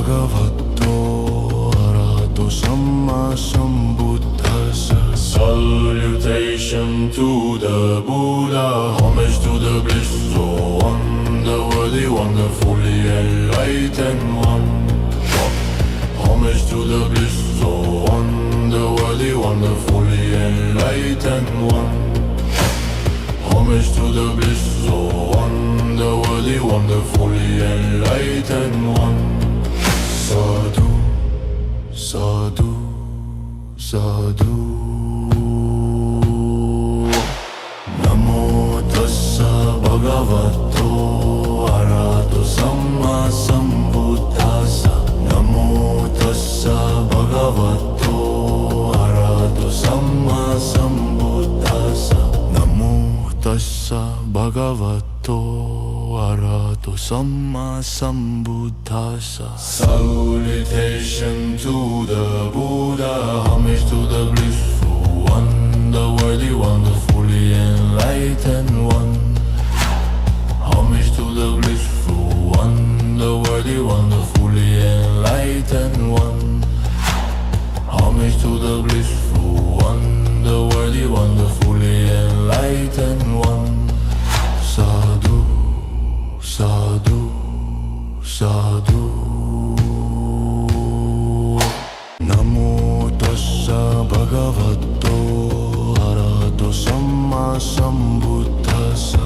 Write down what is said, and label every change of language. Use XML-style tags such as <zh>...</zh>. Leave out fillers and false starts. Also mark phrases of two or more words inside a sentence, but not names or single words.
<pi>Bhagavato Arahato Samma Sambuddhassa.</pi> <en>Salutation to the Buddha, homage to the blissful one, the worthy, wonderfully enlightened one. Homage to the blissful one, the worthy, wonderfully enlightened one. Homage to the blissful one, the worthy, wonderfully enlightened one.</en> <pi>Sadhu, sadhu, sadhu. Namo tassa bhagavato arahato samma sambuddhassa. Namo tassa bhagavato arahato samma sambuddhassa. Namo tassa bhagavato arahato samma sambuddhassa.</pi> <en>Salutation to the Buddha, homage to the blissful one, the worthy, wonderfully enlightened one. Homage to the blissful one, the worthy, wonderfully enlightened one. Homage to the blissful one, the worthy, wonderfully enlightened one.</en> <pi>Sadhu, sadhu, sadhu. Namo tassa bhagavato arahato samma sambuddhassa.</pi>